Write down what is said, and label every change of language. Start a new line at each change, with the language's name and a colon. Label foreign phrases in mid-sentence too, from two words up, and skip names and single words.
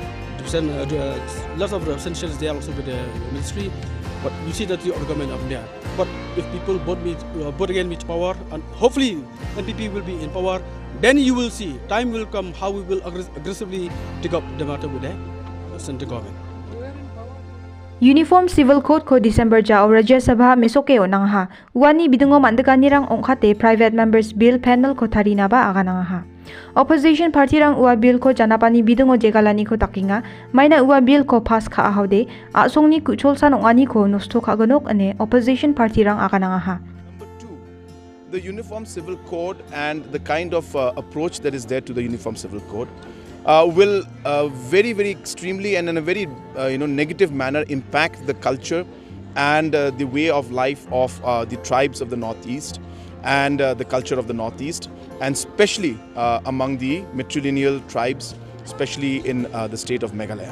English: Lots of representatives there also with the ministry. But you see that the argument of there. But if people vote again with power, and hopefully NPP will be in power, then you will see time will come how we will aggressively take up the matter with the central government.
Garo: Uniform Civil Code ko December ja o Rajya Sabha mesokeo nang ha. Wani bidungo mandagani rang ongkate Private Members Bill panel ko tarina ba aga nang ha.
English: Opposition party
Garo: rang ua bill ko janapani bidungo jegalani ko takinga maina ua bill ko pass ka ahaude asong ni kuchol san ongani ko nosto ka gonok ane
English: opposition party
Garo: rang aga nang ha.
English: Number two, the Uniform Civil Code and the kind of approach that is there to the Uniform Civil Code will very, very extremely and in a very negative manner impact the culture and the way of life of the tribes of the Northeast and the culture of the Northeast, and especially among the matrilineal tribes, especially in the state of Meghalaya.